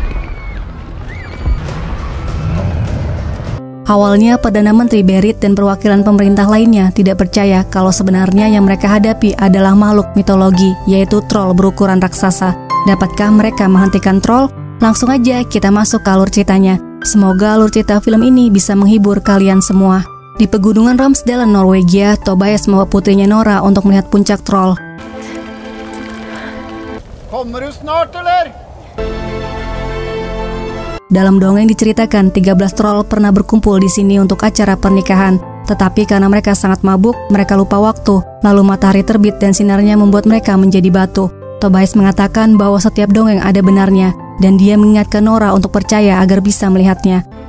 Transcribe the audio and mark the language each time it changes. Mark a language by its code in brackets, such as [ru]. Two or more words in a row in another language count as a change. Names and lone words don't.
[id] Awalnya, Perdana Menteri Berit dan perwakilan pemerintah lainnya tidak percaya kalau sebenarnya yang mereka hadapi adalah makhluk mitologi, yaitu troll berukuran raksasa. Dapatkah mereka menghentikan troll? Langsung aja kita masuk ke alur ceritanya. Semoga alur cerita film ini bisa menghibur kalian semua. Di pegunungan Ramsdalen, Norwegia, Tobias membawa putrinya Nora untuk melihat puncak troll. [no] Kommer du snart eller? [id] Dalam dongeng diceritakan 13 troll pernah berkumpul di sini untuk acara pernikahan. Tetapi karena mereka sangat mabuk, mereka lupa waktu. Lalu matahari terbit dan sinarnya membuat mereka menjadi batu. Tobias mengatakan bahwa setiap dongeng ada benarnya, dan dia mengingatkan Nora untuk percaya agar bisa melihatnya.